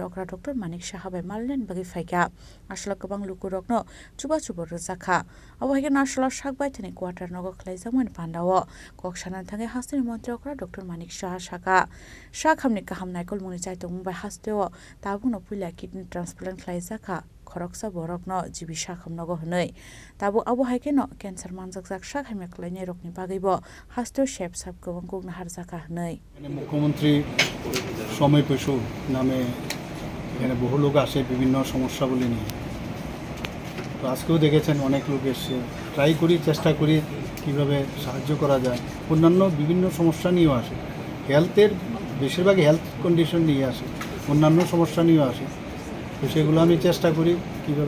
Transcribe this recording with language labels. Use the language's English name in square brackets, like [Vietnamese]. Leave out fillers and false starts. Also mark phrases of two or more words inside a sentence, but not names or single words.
[Kok Borok] अकरा डक्टर मानिक साहा बाय मालनानि बागै फायका आशालो गोबां लुकरकनो चुबा चुबा रोजाखा अबहायके नाशला साकबाय थनि क्वार्टार नग खलाइजाकमानि पान्डाव कक्सानानि थाङै हास्टेनि मन्त्री अकरा डक्टर मानिक साहा शाखा शाखामनि गाहाम नायकल मुंनि चाइतक मुंबाय हास्टेओ ताबुनो पुइला [English] kidney transplant [Kok Borok] खलाइजाखा खरकसा बरकनो जिबि शाखाम नग हनै ताबु आबहायकेन क्यान्सार मानजाक शाखामि खलाइनाय रकनि बागैबो हास्टेओ शेफ साब गोबां गुगना हारजाका हनै [Bangla] মুখ্যমন্ত্রী সময় পেশু নামে এখানে বহু লোক আসে বিভিন্ন সমস্যাগুলি নিয়ে তো আজকেও দেখেছেন অনেক লোক এসে ট্রাই করি চেষ্টা করি কীভাবে সাহায্য করা যায় অন্যান্য বিভিন্ন সমস্যা নিয়েও আসে হেলথের বেশিরভাগই [English] health condition [Bangla] নিয়ে আসে অন্যান্য সমস্যা নিয়েও আসে তো সেগুলো আমি চেষ্টা করি কীভাবে